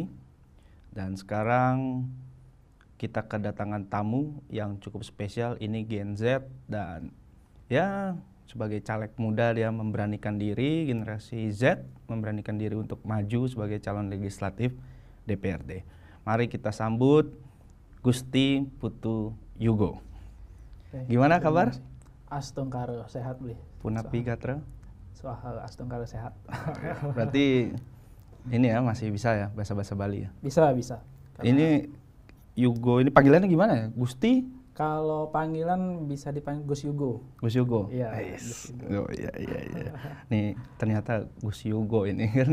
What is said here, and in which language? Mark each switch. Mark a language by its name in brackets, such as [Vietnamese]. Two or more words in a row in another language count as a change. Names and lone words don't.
[Indonesian] Dan sekarang kita kedatangan tamu yang cukup spesial. Ini Gen Z dan ya sebagai caleg muda dia memberanikan diri, generasi Z memberanikan diri untuk maju sebagai calon legislatif DPRD. Mari kita sambut Gusti Putu Yugo. Gimana kabar? Astungkaro sehat beli. [Balinese] Punapi gatra? [Indonesian] Soal Astungkaro sehat. Berarti ini ya masih bisa ya bahasa-bahasa Bali ya? Bisa. Ini Yugo ini panggilannya gimana ya? Gusti? Kalau panggilan bisa dipanggil Gus Yugo. Gus Yugo? Iya. Oh, iya. Nih ternyata Gus Yugo ini kan.